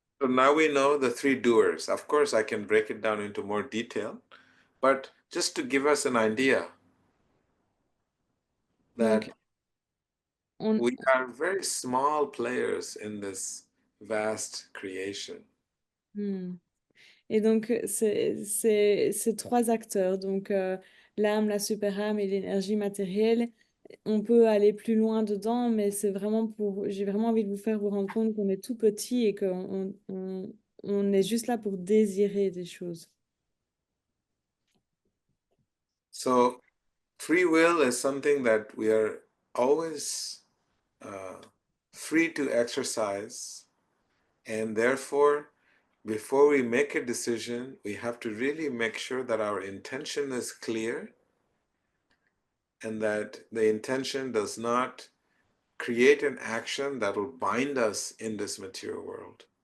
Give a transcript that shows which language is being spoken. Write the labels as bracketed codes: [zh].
[en] So now we know the three doers. Of course, I can break it down into more detail, but just to give us an idea that [fr] Donc, on, [en] we are very small players in this vast creation. Hmm. [fr] Et donc, c'est trois acteurs. Donc, l'âme, la super-âme et l'énergie matérielle. On peut aller plus loin dedans, mais c'est vraiment j'ai vraiment envie de vous faire vous rendre compte qu'on est tout petit et qu'on est juste là pour désirer des choses. [en] So free will is something that we are always free to exercise, and therefore, before we make a decision, we have to really make sure that our intention is clear and that the intention does not create an action that will bind us in this material world.